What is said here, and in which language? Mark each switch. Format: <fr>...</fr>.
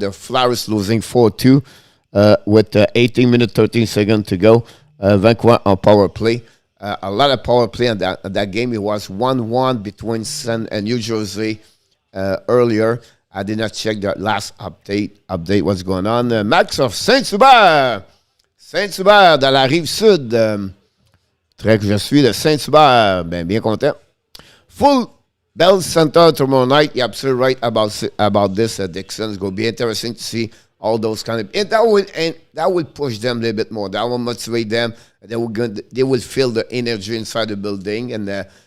<en>The Flyers losing 4-2 with 18 minutes, 13 seconds to go. Vancouver on power play. A lot of power play in that game. It was 1-1 between Sun and New Jersey earlier. I did not check the last update what's going on. Max of Saint-Hubert.</en> <fr>Saint-Hubert, dans la Rive-Sud. Très que je suis de Saint-Hubert. Bien content.</fr> <en>Full Bell Center tomorrow night. You're absolutely right about this, Dixon. It's going to be interesting to see all those kind of... And that will push them a little bit more. That will motivate them. They will feel the energy inside the building. And...</en>